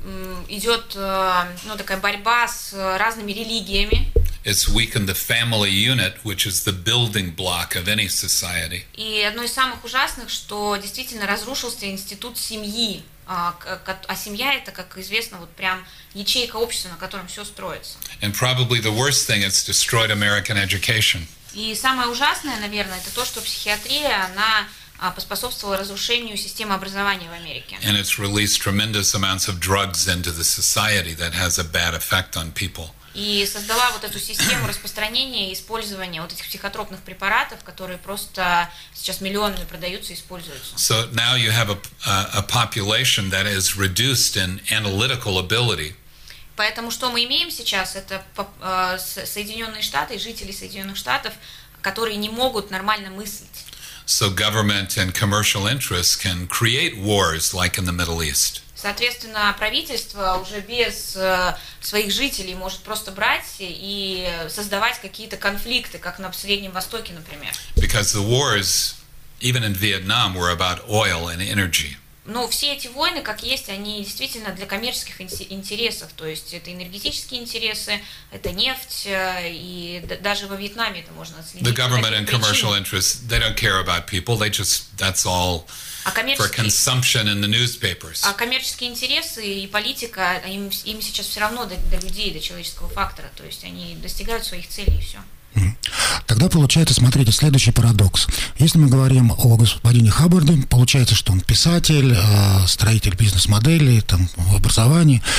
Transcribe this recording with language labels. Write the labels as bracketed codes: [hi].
[ru] Также идет такая борьба с разными религиями. [en] It's weakened the family unit, which is the building block of any society. [ru] И одно из самых ужасных, что действительно разрушился институт семьи. А семья это, как известно, вот прям ячейка общества, на котором все строится. [en] And probably the worst thing, it's destroyed American education. [ru] И самое ужасное, наверное, это то, что психиатрия, она поспособствовало разрушению системы образования в Америке. [en] And it's released tremendous amounts of drugs into the society that has a bad effect on people. [ru] И создала вот эту систему распространения и использования вот этих психотропных препаратов, которые просто сейчас миллионами продаются и используются. [en] So now you have a population that is reduced in analytical ability. [ru] Поэтому что мы имеем сейчас, это Соединенные Штаты и жители Соединенных Штатов, которые не могут нормально мыслить. [en] So government and commercial interests can create wars like in the Middle East. [ru] Соответственно, правительство уже без своих жителей может просто брать и создавать какие-то конфликты, как на Среднем Востоке, например. [en] Because the wars, even in Vietnam, were about oil and energy. [ru] Но все эти войны, как есть, они действительно для коммерческих интересов, то есть это энергетические интересы, это нефть, и даже во Вьетнаме это можно отследить. [en] The government and commercial interests, they don't care about people, they just, that's all for consumption in the newspapers. [ru] А коммерческие интересы и политика, им сейчас все равно до людей, до человеческого фактора, то есть они достигают своих целей и все. Тогда получается, смотрите, следующий парадокс. Если мы говорим о господине Хаббарде, получается, что он писатель, строитель бизнес-моделей, там, в образовании.